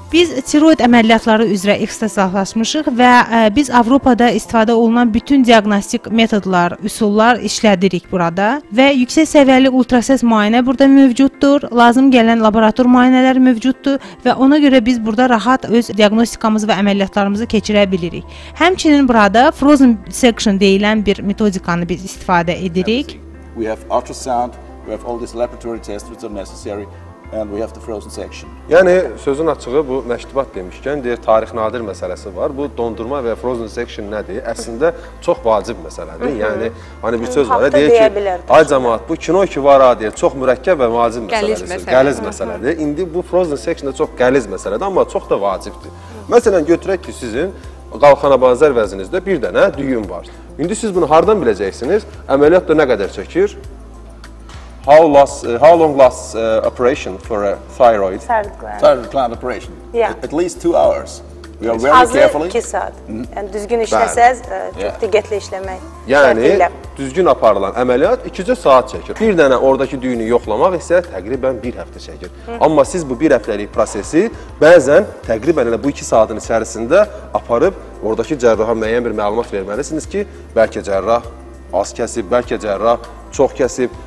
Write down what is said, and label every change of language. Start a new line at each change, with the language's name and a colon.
Azerbaijani: Biz tiroid əməliyyatları üzrə ixtisaslaşmışıq və biz Avropada istifadə olunan bütün diaqnostik metodlar, üsullar işlədirik burada və yüksək səviyyəli ultrasəs müayinə burada mövcuddur. Lazım gələn laborator müayinələr mövcuddur və ona görə biz burada rahat öz diaqnostikamızı və əməliyyatlarımızı keçirə bilirik. Həmçinin burada frozen section deyilən bir metodikanı biz istifadə edirik.
English: We have ultrasound, we have all these laboratory tests which are necessary. And we have the frozen section.
Azerbaijani: Yəni sözün açığı bu məştubat demişkən deyir tarix nadir məsələsi var. Bu dondurma və frozen section nədir? Əslində çox vacib məsələdir. Yəni hani bir söz var, deyir ki, ay cəmaət bu kino ki var ha deyir, çox mürəkkəb və vacib məsələdir. Qəliz məsələdir. İndi bu frozen section da çox qəliz məsələdir, amma çox da vacibdir. Məsələn götürək ki, sizin qalxana bənzər vəzinizdə bir dənə düyün var. İndi siz bunu hardan biləcəksiniz? Əməliyyat da nə qədər çəkir?
English: How long lasts operation for a thyroid? Thyroid gland operation. Yeah. At least 2 hours. We are very carefully.
Azerbaijani: 2 saat. Yəni düzgün işləsəz, çox diqqətli işləmək. Yəni düzgün aparılan əməliyyat 2 saat çəkir. Bir dənə oradakı düyünü yoxlamaq isə təqribən 1 həftə çəkir. Amma siz bu 1 həftəlik prosesi bəzən təqribən elə bu 2 saatın içərisində aparıb oradakı cərraha müəyyən bir məlumat verməlisiniz ki, bəlkə cərrah az kəsib, bəlkə cərrah çox kəsib.